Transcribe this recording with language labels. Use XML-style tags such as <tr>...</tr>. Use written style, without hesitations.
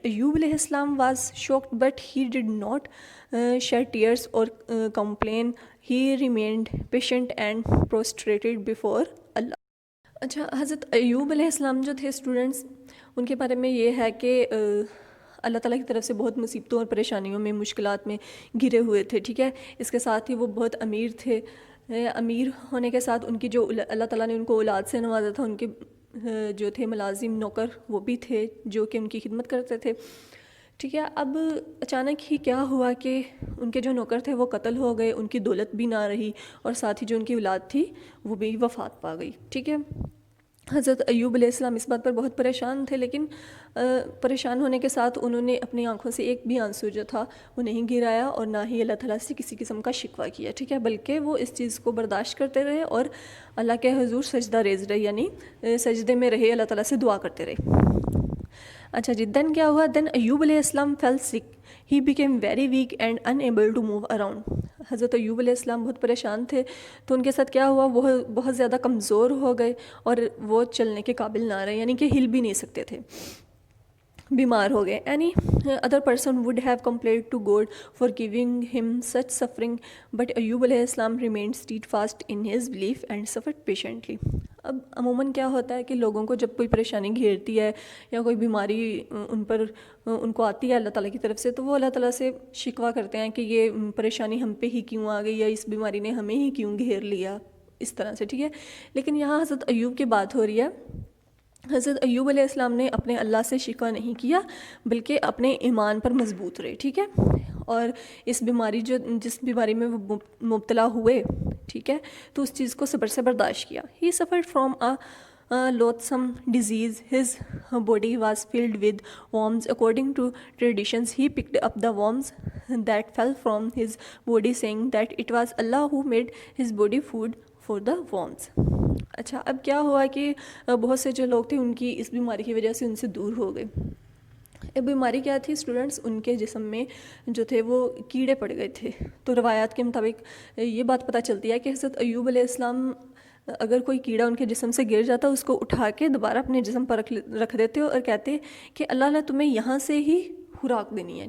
<en>Ayyub alayhi salam was shocked, but he did not shed tears or complain. He remained patient and prostrated before Allah.</en> <ur>اچھا, حضرت ایوب علیہ السلام جو تھے students, ان کے بارے میں یہ ہے کہ اللہ تعالیٰ کی طرف سے بہت مصیبتوں اور پریشانیوں میں, مشکلات میں گھرے ہوئے تھے. ٹھیک ہے, اس کے ساتھ ہی وہ بہت امیر تھے. امیر ہونے کے ساتھ ان کی جو اللہ تعالیٰ نے ان کو اولاد سے نوازا تھا, ان کے جو تھے ملازم نوکر وہ بھی تھے جو کہ ان کی خدمت کرتے تھے. ٹھیک ہے, اب اچانک ہی کیا ہوا کہ ان کے جو نوکر تھے وہ قتل ہو گئے, ان کی دولت بھی نہ رہی اور ساتھ ہی جو ان کی اولاد تھی وہ بھی وفات پا گئی. ٹھیک ہے, حضرت ایوب علیہ السلام اس بات پر بہت پریشان تھے, لیکن پریشان ہونے کے ساتھ انہوں نے اپنی آنکھوں سے ایک بھی آنسو جو تھا وہ نہیں گرایا اور نہ ہی اللہ تعالیٰ سے کسی قسم کا شکوہ کیا. ٹھیک ہے, بلکہ وہ اس چیز کو برداشت کرتے رہے اور اللہ کے حضور سجدہ ریز رہے, یعنی سجدے میں رہے, اللہ تعالیٰ سے دعا کرتے رہے. اچھا جی, دین کیا ہوا؟ دین ایوب علیہ السلام</ur> <en>fell sick. He became very weak and unable to move around.</en> <ur>حضرت ایوب علیہ السلام بہت پریشان تھے, تو ان کے ساتھ کیا ہوا, وہ بہت زیادہ کمزور ہو گئے اور وہ چلنے کے قابل نہ رہے, یعنی کہ ہل بھی نہیں سکتے تھے, بیمار ہو گئے.</ur> <en>Any other person would have complained to God for giving him such suffering, but Ayyub علیہ السلام remained steadfast in his belief and suffered patiently.</en> <ur>اب عموماً کیا ہوتا ہے کہ لوگوں کو جب کوئی پریشانی گھیرتی ہے یا کوئی بیماری ان کو آتی ہے اللہ تعالیٰ کی طرف سے, تو وہ اللہ تعالیٰ سے شکوہ کرتے ہیں کہ یہ پریشانی ہم پہ ہی کیوں آ گئی, یا اس بیماری نے ہمیں ہی کیوں گھیر لیا, اس طرح سے. ٹھیک ہے, لیکن یہاں حضرت ایوب کی بات ہو رہی ہے. حضرت ایوب علیہ السلام نے اپنے اللہ سے شکوہ نہیں کیا, بلکہ اپنے ایمان پر مضبوط رہے. ٹھیک ہے, اور اس بیماری جس بیماری میں وہ مبتلا ہوئے, ٹھیک ہے, تو اس چیز کو صبر سے برداشت کیا.</ur> <en>He suffered from a loathsome disease. His body was filled with worms. According to traditions, he picked up the worms that fell from his body, saying that it was Allah who made his body food for the worms.</en> <ur>اچھا, اب کیا ہوا کہ بہت سے جو لوگ تھے ان کی اس بیماری کی وجہ سے ان سے دور ہو گئے. بیماری کیا تھی اسٹوڈنٹس؟ ان کے جسم میں جو تھے وہ کیڑے پڑ گئے تھے. تو روایات کے مطابق یہ بات پتہ چلتی ہے کہ حضرت ایوب علیہ السلام اگر کوئی کیڑا ان کے جسم سے گر جاتا, اس کو اٹھا کے دوبارہ اپنے جسم پر رکھ دیتے اور کہتے کہ اللہ نے تمہیں یہاں سے ہی خوراک دینی ہے.</ur>